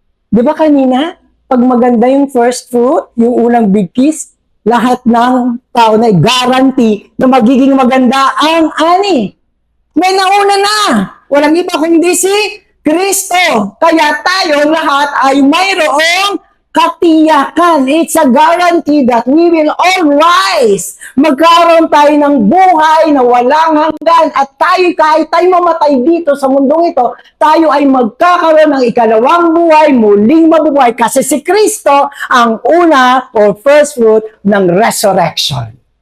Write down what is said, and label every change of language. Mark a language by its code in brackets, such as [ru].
[tl] Di ba kanina? Pag maganda yung first fruit, yung unang big kiss, lahat ng tao na guarantee na magiging maganda ang ani. May nauna na. Walang iba kundi si Kristo. Kaya tayo lahat ay mayroong katiyakan. [en] It's a guarantee that we will all rise. [tl] Magkaroon tayo ng buhay na walang hanggan. At tayo, kahit tayo mamatay dito sa mundong ito, tayo ay magkakaroon ng ikalawang buhay, muling mabubuhay. Kasi si Kristo ang una or first fruit ng resurrection.